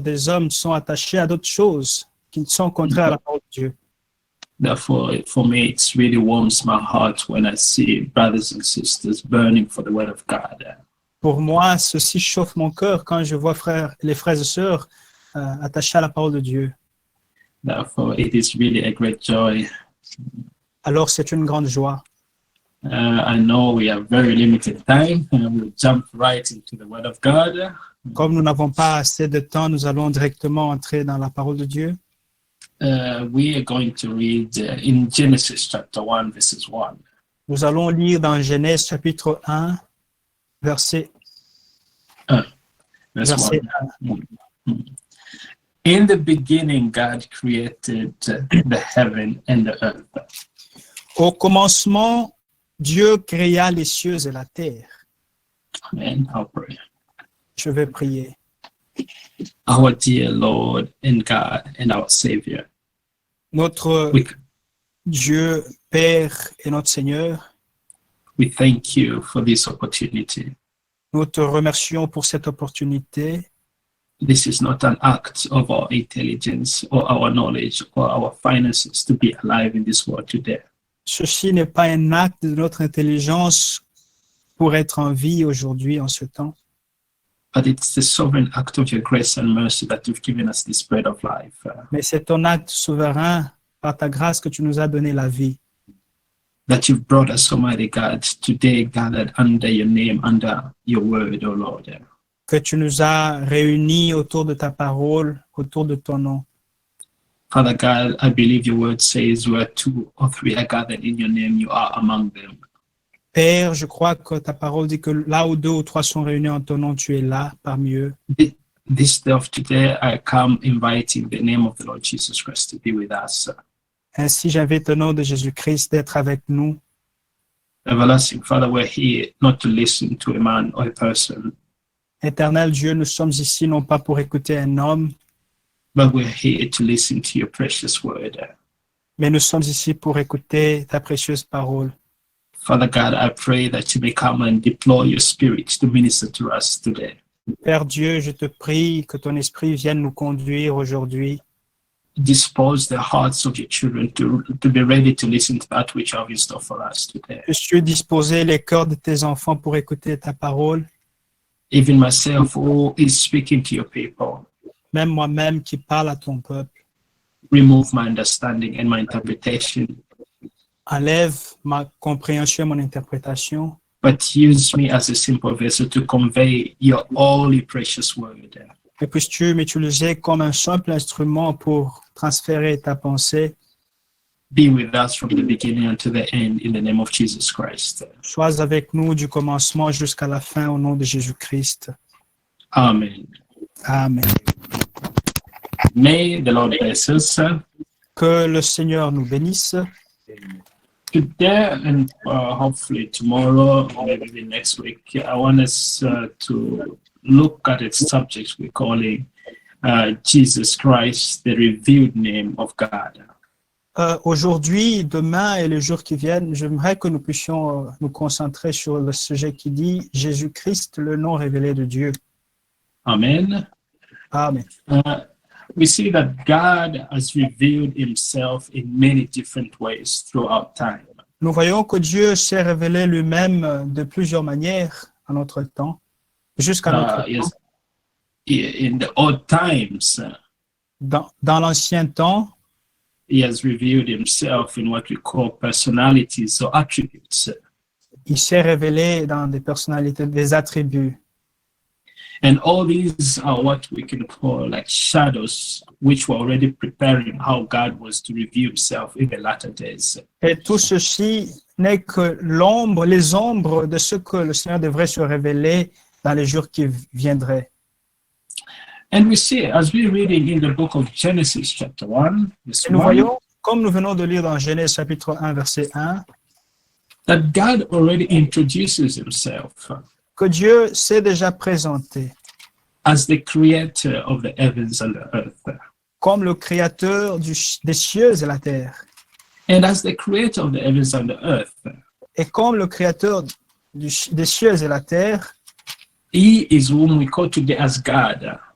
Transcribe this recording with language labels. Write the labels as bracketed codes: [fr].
[fr] des hommes sont attachés à d'autres choses qui sont contraires à la parole de Dieu. [en] Therefore, for me, it really warms my heart when I see brothers and sisters burning for the word of God. [fr] Pour moi, ceci chauffe mon cœur quand je vois les frères et sœurs attachés à la parole de Dieu. [en] Therefore, it is really a great joy. [fr] Alors, c'est une grande joie. [en] I know we have very limited time, and we'll jump right into the word of God. [fr] Comme nous n'avons pas assez de temps, nous allons directement entrer dans la parole de Dieu. [en] We are going to read in Genesis chapter 1, verses 1. [fr] Nous allons lire dans Genèse chapitre 1, verset [en] Verse 1. In the beginning, God created the heaven and the earth. [fr] Au commencement, Dieu créa les cieux et la terre. [en] Amen. I'll pray. [fr] Je vais prier. [en] Our dear Lord and God and our Savior, [fr] Notre [en] we, [fr] Dieu, Père et notre Seigneur, [en] we thank you for this opportunity. [fr] nous te remercions pour cette opportunité. [en] This is not an act of our intelligence or our knowledge or our finances to be alive in this world today. [fr] Ceci n'est pas un acte de notre intelligence pour être en vie aujourd'hui, en ce temps, [en] But it's the sovereign act of your grace and mercy that you've given us this bread of life. [fr] mais c'est ton acte souverain, par ta grâce, que tu nous as donné la vie. [en] That you've brought us, Almighty God, today gathered under your name, under your word, O Lord. [fr] Que tu nous as réunis autour de ta parole, autour de ton nom. [en] Father God, I believe your word says where two or three are gathered in your name, you are among them. [fr] Père, je crois que ta parole dit que là où 2 ou 3 sont réunis en ton nom, tu es là parmi eux. [en] This day of today, I come inviting the name of the Lord Jesus Christ to be with us. [fr] Ainsi, j'invite au nom de Jésus-Christ d'être avec nous. [en] Everlasting Father, we're here not to listen to a man or a person, [fr] Éternel Dieu, nous sommes ici non pas pour écouter un homme, [en] but we're here to listen to your precious word. [fr] mais nous sommes ici pour écouter ta précieuse parole. [en] Father God, I pray that you may come and deploy your spirit to minister to us today. [fr] Père Dieu, je te prie que ton esprit vienne nous conduire aujourd'hui. [en] Dispose the hearts of your children to be ready to listen to that which you have in store for us today. [fr] Puisses-tu disposer les cœurs de tes enfants pour écouter ta parole, [en] Even myself, who is speaking to your people, [fr] même moi-même qui parle à ton peuple. [en] remove my understanding and my interpretation, [fr] Enlève ma compréhension et mon interprétation, [en] but use me as a simple vessel to convey your holy, precious word. [fr] et puisses-tu m'utiliser comme un simple instrument pour transférer ta pensée. [en] Be with us from the beginning until the end in the name of Jesus Christ. [fr] Sois avec nous du commencement jusqu'à la fin au nom de Jésus-Christ. [en] Amen. [fr] Amen. [en] May the Lord bless us. [fr] Que le Seigneur nous bénisse. [en] Today and hopefully tomorrow or maybe next week, I want us to look at a subject we're calling Jesus Christ, the revealed name of God. [fr] Aujourd'hui, demain et les jours qui viennent, j'aimerais que nous puissions nous concentrer sur le sujet qui dit Jésus-Christ, le nom révélé de Dieu. [en] Amen. [fr] Amen. [en] We see that God has revealed himself in many different ways throughout time. [fr] Nous voyons que Dieu s'est révélé lui-même de plusieurs manières à notre temps, jusqu'à notre [en] Yes, [fr] temps. [en] in the old times, [fr] Dans l'ancien temps, [en] he has revealed himself in what we call personalities or attributes. [fr] il s'est révélé dans des personnalités, des attributs. [en] And all these are what we can call like shadows, which were already preparing how God was to reveal himself in the latter days. [fr] Et tout ceci n'est que les ombres de ce que le Seigneur devrait se révéler dans les jours qui viendraient. [en] And we see, as we're reading in the book of Genesis chapter 1, verse [fr] Et nous [en] 1, [fr] voyons, comme nous venons de lire dans Genèse chapitre 1, verset 1, [en] that God already introduces himself [fr] que Dieu s'est déjà présenté [en] as the creator of the heavens and the earth. [fr] comme le créateur des cieux et la terre. [en] And as the creator of the heavens and the earth, [fr] Et comme le créateur des cieux et la terre, [en] he is whom we call today as God.